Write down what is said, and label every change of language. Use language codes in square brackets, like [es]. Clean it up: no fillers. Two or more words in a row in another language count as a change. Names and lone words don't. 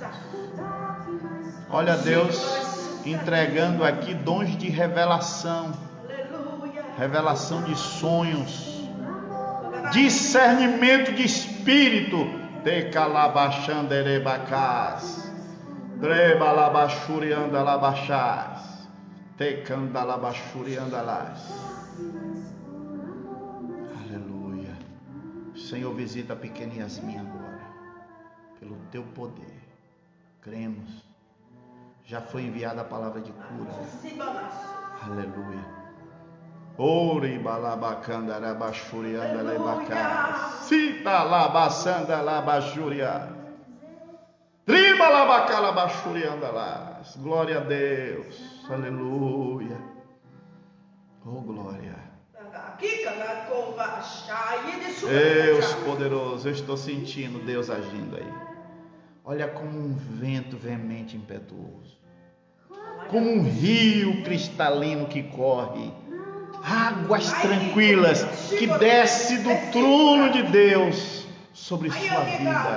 [pt] Olha Deus entregando aqui dons de revelação, revelação de sonhos, discernimento de espírito, te calabachanderebacás, trebalabachuriandalabachás, te candalabachuriandalás. Aleluia. Senhor, visita a pequena Yasmin agora, pelo teu poder. Cremos. Já foi enviada a palavra de cura. Aleluia. Ori balabacanda rabachurianda lebacá. Sita labasanda labachuria. Triba labacala bachurianda las. Glória a Deus. Aleluia. Oh glória. Deus poderoso, eu estou sentindo Deus agindo aí. Olha como um vento veemente e impetuoso, como um rio cristalino que corre, águas tranquilas que desce do trono de Deus sobre sua vida.